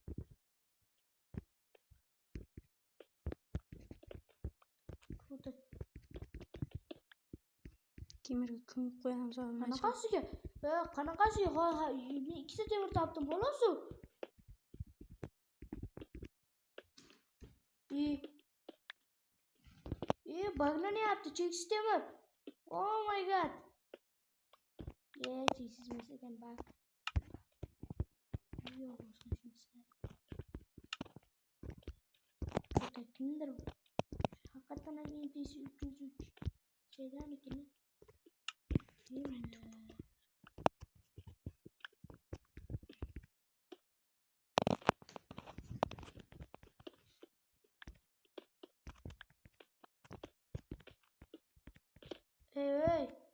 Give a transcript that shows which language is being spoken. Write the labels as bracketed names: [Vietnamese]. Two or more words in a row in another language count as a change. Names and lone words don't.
[Uzbek] Temirga ko'mib qo'yamiz obunachilar. Qanaqasiga? Ha, ikkita temir topdim, xolos. Baglanyapti, cheksiz temir. [English] Oh my god. [Uzbek] Cheksiz emas ekan bag. Yo'q, boshqa narsa. Kimdir haqiqatan ham NPC 303 şeydanikini. Hey.